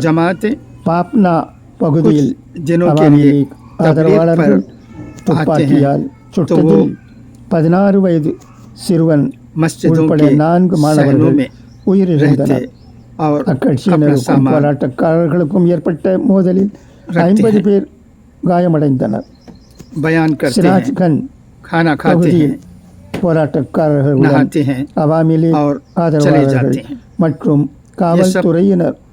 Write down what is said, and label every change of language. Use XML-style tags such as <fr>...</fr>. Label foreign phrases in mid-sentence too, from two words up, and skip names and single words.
<ta>பாப்னா பகுதியில் அவாமி லீக் ஆதரவாளர்கள் துப்பாக்கியால் சுட்டதில் 16 வயது சிறுவன் உட்பட 4 மாணவர்கள் உயிரிழந்தனர்.</ta> <hi>और</hi> <ta>அக்கட்சியினருக்கும் போராட்டக்காரர்களுக்கும் ஏற்பட்ட மோதலில் 50 பேர் காயமடைந்தனர்.</ta> <hi>बयान करते हैं,</hi> <ta>சிராஜ்கஞ்ச்</ta> <hi>खाना खाते हैं,</hi> <ta>போராட்டக்காரர்களுடன்</ta> <hi>नहाते हैं</hi> <ta>அவாமி லீக்</ta> <hi>और चले</hi> <ta>ஆதரவாளர்கள்</ta> <hi>जाते हैं.</hi> <ta>மற்றும் காவல்துறையினர்</ta>